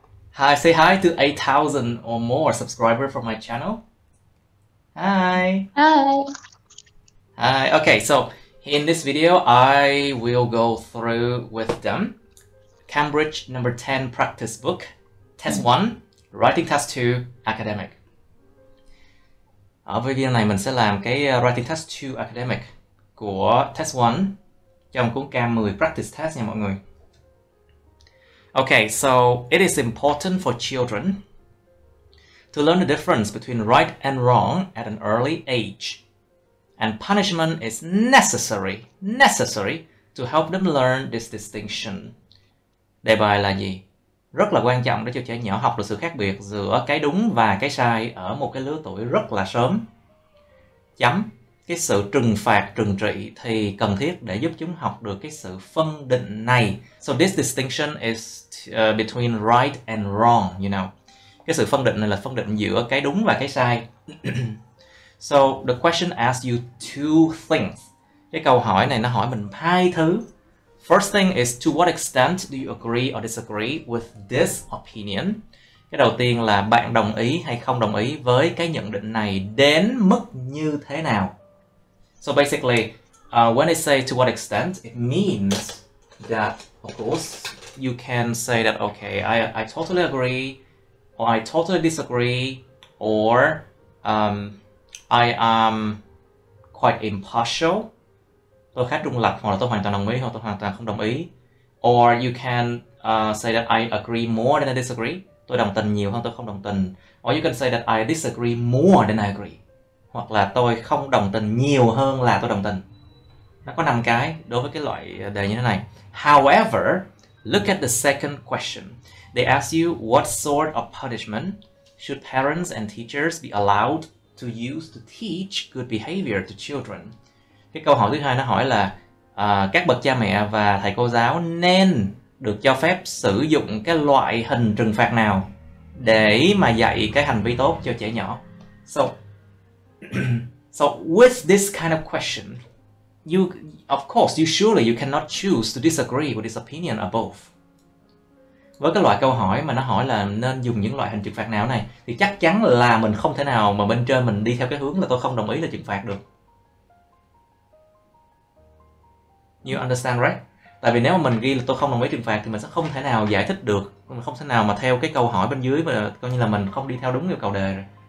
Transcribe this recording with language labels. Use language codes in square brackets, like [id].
[en] Hi, say hi to 8,000 or more subscribers from my channel. Hi. Hi. Hi. Okay, so in this video I will go through with them Cambridge number 10 practice book, test 1, writing test 2, academic. [vi] Ở video này mình sẽ làm cái writing test 2 academic của test 1 trong cuốn Cam 10 practice test nha mọi người. [en] Okay, so it is important for children to learn the difference between right and wrong at an early age. And punishment is necessary to help them learn this distinction. [vi] Đề bài là gì? Rất là quan trọng để cho trẻ nhỏ học được sự khác biệt giữa cái đúng và cái sai ở một cái lứa tuổi rất là sớm. Chấm. Cái sự trừng phạt, trừng trị thì cần thiết để giúp chúng học được cái sự phân định này. [en] So this distinction is between right and wrong, you know. [vi] Cái sự phân định này là phân định giữa cái đúng và cái sai. [en] So the question asks you two things. [vi] Cái câu hỏi này nó hỏi mình hai thứ. [en] First thing is, to what extent do you agree or disagree with this opinion? [vi] Cái đầu tiên là bạn đồng ý hay không đồng ý với cái nhận định này đến mức như thế nào? [en] So basically, when it say to what extent, it means that, of course, you can say that, okay, I totally agree, or I totally disagree, or I am quite impartial. [vi] Tôi khá trung lập, hoặc là tôi hoàn toàn đồng ý, hoặc tôi hoàn toàn không đồng ý. [en] Or you can say that I agree more than I disagree. [vi] Tôi đồng tình nhiều hơn tôi không đồng tình. [en] Or you can say that I disagree more than I agree. [vi] Hoặc là tôi không đồng tình nhiều hơn là tôi đồng tình. Nó có 5 cái đối với cái loại đề như thế này. [en] However, look at the second question. They ask you what sort of punishment should parents and teachers be allowed to use to teach good behavior to children. [vi] Cái câu hỏi thứ hai nó hỏi là các bậc cha mẹ và thầy cô giáo nên được cho phép sử dụng cái loại hình trừng phạt nào để mà dạy cái hành vi tốt cho trẻ nhỏ. [en] So with this kind of question, of course, surely you cannot choose to disagree with this opinion above. [vi] Với cái loại câu hỏi mà nó hỏi là nên dùng những loại hình trừng phạt nào này, thì chắc chắn là mình không thể nào mà bên trên mình đi theo cái hướng là tôi không đồng ý là trừng phạt được. [en] You understand, right? [vi] Tại vì nếu mà mình ghi là tôi không đồng ý trừng phạt thì mình sẽ không thể nào giải thích được, mình không thể nào mà theo cái câu hỏi bên dưới mà coi như là mình không đi theo đúng yêu cầu đề rồi.